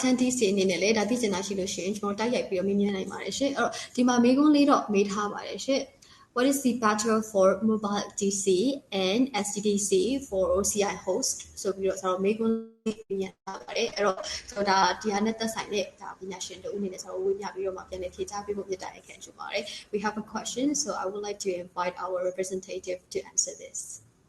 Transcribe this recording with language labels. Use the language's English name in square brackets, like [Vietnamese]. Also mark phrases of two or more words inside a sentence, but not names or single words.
[Burmese] attendees တွေအနေနဲ့လည်းဒါသိချင်တာရှိလို့ရှိရင်ကျွန်တော်တိုက်ရိုက်ပြီးတော့မေးမြန်းနိုင်ပါတယ်ရှင်အဲ့တော့ဒီမှာမေးခွန်းလေးတော့မေးထားပါတယ်ရှင် [English] what is the better for mobile DC and SDDC for OCI host? So we also make one so that the another side we have a question, so I would like to invite our representative to answer this.